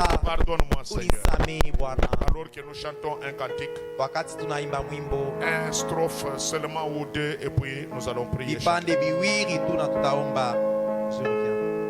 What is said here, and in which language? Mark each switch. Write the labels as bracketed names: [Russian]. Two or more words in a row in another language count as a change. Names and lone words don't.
[French] Pardonne-moi, Seigneur. [Swahili] Unisamehe Bwana. [French] Alors que nous chantons un cantique, [Swahili] Wakati tunaimba mwimbo [French] un strophe seulement ou deux, et puis nous allons prier. [Swahili] vipande viwili tu na tutaomba. [French] Je reviens.